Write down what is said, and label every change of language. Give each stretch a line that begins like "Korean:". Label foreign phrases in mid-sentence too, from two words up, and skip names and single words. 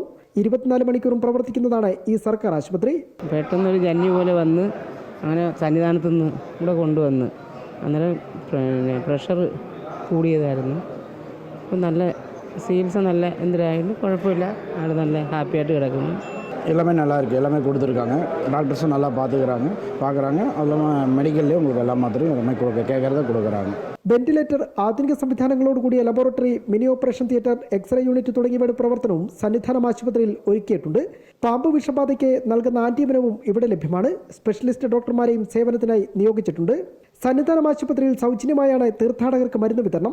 Malayalam: 24 മണിക്കൂറും പ്രവർത്തിക്കുന്നതാണ് ഈ സർക്കാർ ആശുപത്രി. പെട്ടെന്നൊരു ജന്നി പോലെ വന്ന് അങ്ങനെ സന്നിധാനത്തു നിന്ന് ഇവിടെ കൊണ്ടുവന്ന് അന്നേരം പ്രഷർ കൂടിയതായിരുന്നു. അപ്പം നല്ല ചികിത്സ നല്ല എന്തിനായാലും കുഴപ്പമില്ല, ആൾ നല്ല ഹാപ്പിയായിട്ട് കിടക്കുന്നു.
Tamil: எல்லாமே நல்லா இருக்குது, எல்லாமே கொடுத்துருக்காங்க. டாக்டர்ஸும் நல்லா பார்க்குறாங்க. அது இல்லாமல் மெடிக்கல்லேயே உங்களுக்கு எல்லா மாத்திரையும் எல்லாமே கேட்குறத கொடுக்குறாங்க.
Malayalam: വെന്റിലേറ്റർ, ആധുനിക സംവിധാനങ്ങളോട് കൂടിയ ലബോറട്ടറി,
English: mini operation theatre, X-ray unit
Malayalam: തുടങ്ങിയവയുടെ പ്രവർത്തനവും സന്നിധാനം ആശുപത്രിയിൽ ഒരുക്കിയിട്ടുണ്ട്. പാമ്പ് വിഷബാധയ്ക്ക് നൽകുന്ന ആന്റിവനവും ഇവിടെ ലഭ്യമാണ്. സ്പെഷ്യലിസ്റ്റ് ഡോക്ടർമാരെയും സേവനത്തിനായി നിയോഗിച്ചിട്ടുണ്ട്. സന്നിധാനം ആശുപത്രിയിൽ സൗജന്യമായാണ് തീർത്ഥാടകർക്ക് മരുന്ന് വിതരണം.